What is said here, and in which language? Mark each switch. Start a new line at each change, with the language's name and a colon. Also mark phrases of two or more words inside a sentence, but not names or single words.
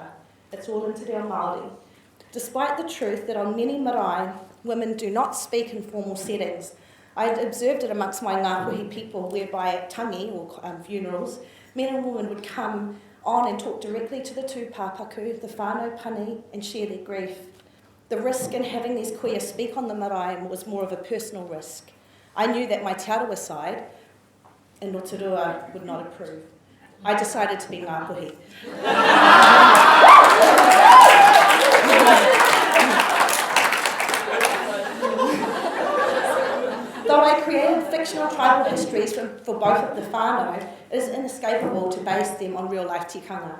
English: It's all in Te Reo Māori. Despite the truth that on many marae, women do not speak in formal settings, I had observed it amongst my Ngāpuhi people, whereby at tangi, or funerals, men and women would come on and talk directly to the tūpapaku, the
Māori: whānau pani,
English: and share their grief. The risk in having these kuia speak on the marae was more of a personal risk. I knew that my Te Arawa side, in Rotorua, would not approve. I decided to be Ngāpuhi. Though I created fictional tribal histories for both of the whānau, it is inescapable to base them on real-life tikanga.